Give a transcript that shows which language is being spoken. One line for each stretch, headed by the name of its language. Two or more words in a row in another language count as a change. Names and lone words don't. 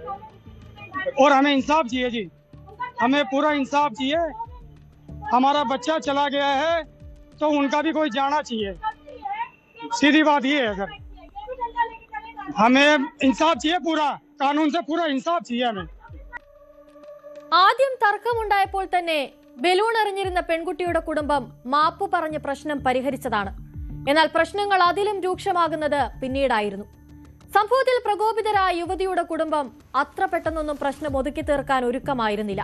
Hindi: और हमें इंसाफ चाहिए जी, हमें पूरा इंसाफ चाहिए। हमारा बच्चा चला गया है तो उनका भी कोई जाना चाहिए, सीधी बात ये है सर। हमें इंसाफ चाहिए, पूरा कानून से पूरा इंसाफ चाहिए हमें।
Malayalam: ആദ്യം തർക്കമുണ്ടായപ്പോൾ തന്നെ ബലൂൺ എറിഞ്ഞിരുന്ന പെൺകുട്ടിയുടെ കുടുംബം മാപ്പ് പറഞ്ഞ് പ്രശ്നം പരിഹരിച്ചതാണ്. എന്നാൽ പ്രശ്നങ്ങൾ അതിലും രൂക്ഷമാകുന്നത് പിന്നീടായിരുന്നു. സംഭവത്തിൽ പ്രകോപിതരായ യുവതിയുടെ കുടുംബം അത്ര പെട്ടെന്നൊന്നും പ്രശ്നം ഒതുക്കി തീർക്കാൻ ഒരുക്കമായിരുന്നില്ല.